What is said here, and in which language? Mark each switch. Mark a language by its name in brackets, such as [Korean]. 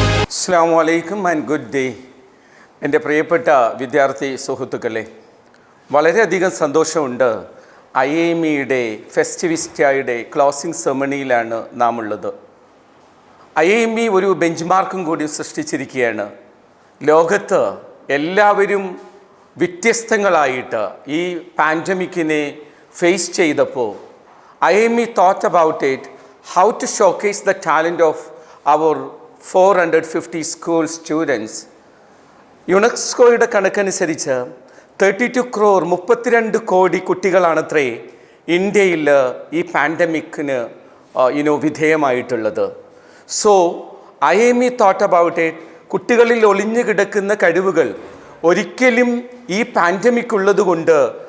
[Malayalam] അസ്സലാമു അലൈക്കും [English] And good day. [Malayalam] എൻ്റെ പ്രിയപ്പെട്ട വിദ്യാർത്ഥി സുഹൃത്തുക്കളെ, വളരെയധികം സന്തോഷമുണ്ട്. IIME ഫെസ്റ്റിവിസ്റ്റയുടെ ക്ലോസിംഗ് സെറമണിയിലാണ് നാം ഉള്ളത്. IIME ഒരു ബെഞ്ച് മാർക്കും കൂടി സൃഷ്ടിച്ചിരിക്കുകയാണ്. ലോകത്ത് എല്ലാവരും വ്യത്യസ്തങ്ങളായിട്ട് ഈ പാൻഡമിക്കിനെ ഫേസ് ചെയ്തപ്പോൾ [English] IIME thought about it, how to showcase the talent of our 450 school students. [Malayalam] യുനെസ്കോയുടെ കണക്കനുസരിച്ച് 32 crore 32 കോടി കുട്ടികളാണത്രേ ഇന്ത്യയിൽ ഈ പാൻഡമിക്കിന് വിധേയമായിട്ടുള്ളത്. [English] so IIME thought about it, [Malayalam] കുട്ടികളിൽ ഒളിഞ്ഞു കിടക്കുന്ന കഴിവുകൾ ഒരിക്കലും ഈ പാൻഡമിക് ഉള്ളതുകൊണ്ട്